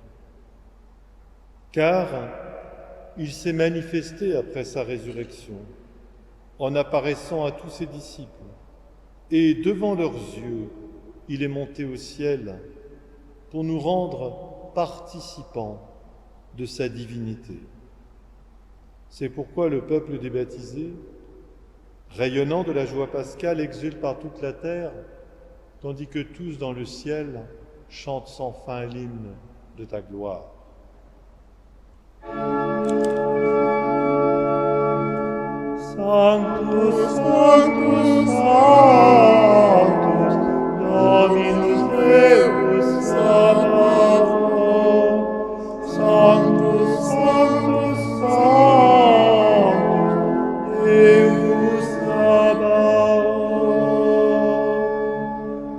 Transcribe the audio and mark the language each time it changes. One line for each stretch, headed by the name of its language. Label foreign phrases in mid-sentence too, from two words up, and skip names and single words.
French: Car il s'est manifesté après sa résurrection, en apparaissant à tous ses disciples, et devant leurs yeux, il est monté au ciel pour nous rendre participants de sa divinité. C'est pourquoi le peuple des baptisés, rayonnant de la joie pascale, exulte par toute la terre, tandis que tous dans le ciel chantent sans fin l'hymne de ta gloire.
Latin: Sanctus, Sanctus, Sanctus, Dominus Deus Sabaoth. Sanctus, Sanctus, Sanctus, Deus Sabaoth.